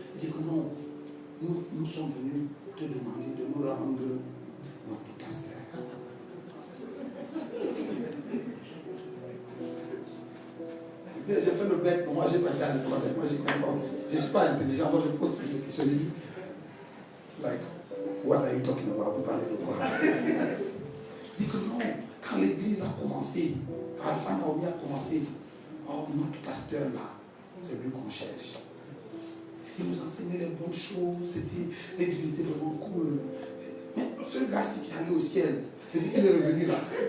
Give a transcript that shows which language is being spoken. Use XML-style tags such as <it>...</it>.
<fr>Il dit que non, nous sommes venus te demander de nous rendre notre pasteur. J'ai fait le bec, moi j'ai pas été à l'école, moi je ne je suis pas intelligent, moi je pose toujours des questions.</fr> <en>Like, what are you talking about?</en> <fr>Vous parlez de quoi? Il dit que non, quand l'église a commencé, quand Alpha Naomi a commencé, oh, notre pasteur là, c'est lui qu'on cherche. Il nous enseignait les bonnes choses, l'église était vraiment cool. Mais ce gars-ci qui allait au ciel, il est revenu là.</fr>